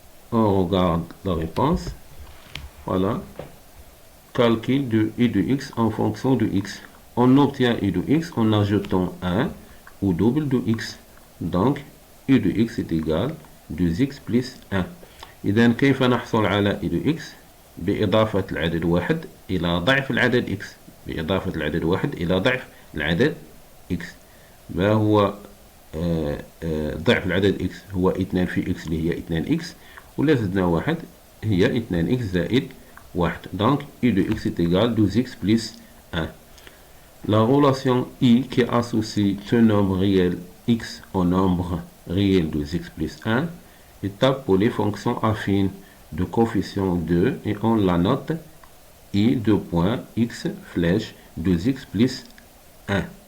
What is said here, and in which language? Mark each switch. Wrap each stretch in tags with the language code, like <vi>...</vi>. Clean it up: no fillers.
<fr>On regarde la réponse. Voilà. Calcul de I de x en fonction de x. On obtient I de x en ajoutant 1 au double de x. Donc, I de x est égal à 2x plus 1.</fr> <ar>إذا كيف نحصل على I de x؟ بإضافة العدد واحد إلى ضعف العدد x. بإضافة العدد واحد إلى ضعف العدد x. ما هو ضعف العدد x؟ هو 2 في x اللي هي 2x، ولا زدنا واحد هي 2x زائد 1.</ar> <fr>Donc, I de x est égal à 12x plus 1. La relation I qui associe un nombre réel x au nombre réel de x plus 1 est appelée fonction affine de coefficient 2 et on la note I de point x flèche 2x plus 1.</fr>